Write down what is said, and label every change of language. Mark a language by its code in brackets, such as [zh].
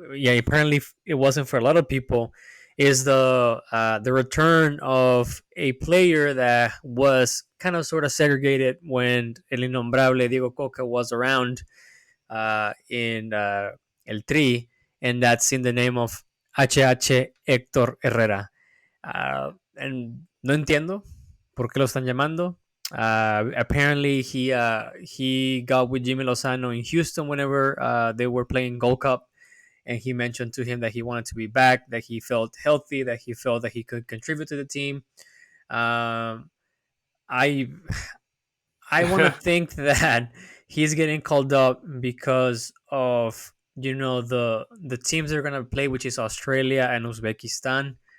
[en] yeah, apparently it wasn't for a lot of people, is the return of a player that was kind of sort of segregated when El Innombrable Diego Coca was around in eltri, and that's in the name of HH Héctor Herrera. And [es] no entiendo por qué lo están llamando. [en] Apparently, he got with Jimmy Lozano in Houston whenever they were playing Gold Cup, and he mentioned to him that he wanted to be back, that he felt healthy, that he felt that he could contribute to the team. Um, I I want to think that he's getting called up because of the teams they're gonna play, which is Australia and Uzbekistan.